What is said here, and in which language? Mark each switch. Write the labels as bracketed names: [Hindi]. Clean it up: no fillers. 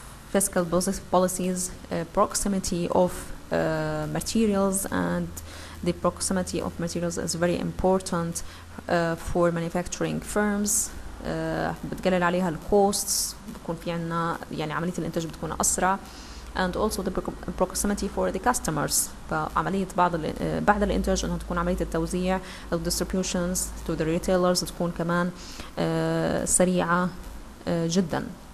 [English] fiscal policies, proximity of materials, and the proximity of materials is very important for manufacturing firms. [Arabic] بتقلل عليها الكوستس، بتكون في عنا يعني عملية الإنتاج بتكون أسرع. [English] and also the proximity for the customers. [Arabic] فعملية بعد الإنتاج إنها تكون عملية التوزيع أو [English] distributions to the retailers [Arabic] تكون كمان سريعة جدا.